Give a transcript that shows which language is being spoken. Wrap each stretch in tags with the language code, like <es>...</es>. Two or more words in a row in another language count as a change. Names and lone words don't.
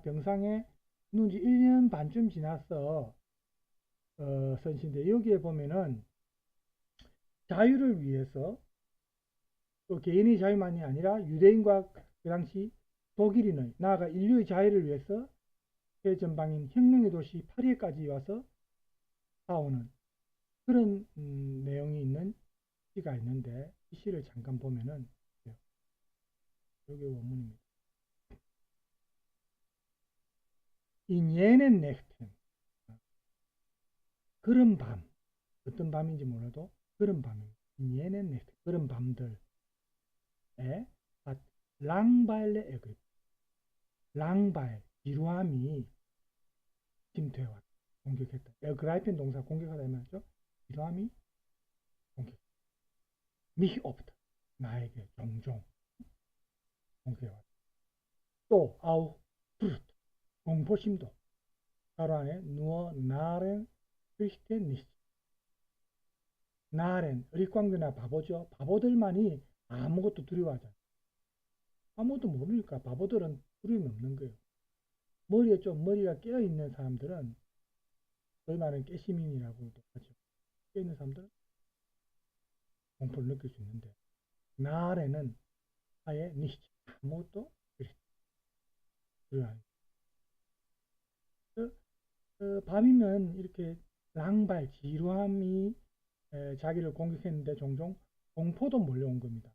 <ko>병상에 누운 지 1년 반쯤 지났어 쓴 시인데 여기에 보면은 자유를 위해서 또 개인의 자유만이 아니라 유대인과 그 당시 독일인의 나아가 인류의 자유를 위해서 최전방인 혁명의 도시 파리에까지 와서 싸우는 그런 내용이 있는 시가 있는데 이 시를 잠깐 보면은 여기 원문입니다.</ko> <de>In jenen Nächten</de> <ko>그런 밤 어떤 밤인지 몰라도 그런 밤입니다.</ko> <de>In jenen Nächten</de> <ko>그런 밤들에 랑바일레 에그립 랑바일 지루함이 침투해왔다. 공격했다. 에그라이펜 동사 공격하다 이 말이죠. 지루함이 공격.</ko> <de>mich oft</de> <ko>나에게 종종 공격해왔다. 또</ko> <de>auch Furcht</de> <ko>공포심도 가로 안에</ko> <de>nur Narren fürchten nicht.</de> <ko>나렌, 어릿광대나 바보죠. 바보들만이 아무것도 두려워하잖아요. 아무것도 모르니까 바보들은 두려움이 없는 거예요. 머리에 좀 머리가 깨어있는 사람들은 저희 말은 깨시민이라고도 하죠. 깨어있는 사람들은 공포를 느낄 수 있는데 나렌은 아예 니시 아무것도 두려워하는 밤이면 이렇게 랑발, 지루함이 자기를 공격했는데 종종 공포도 몰려온 겁니다.</ko>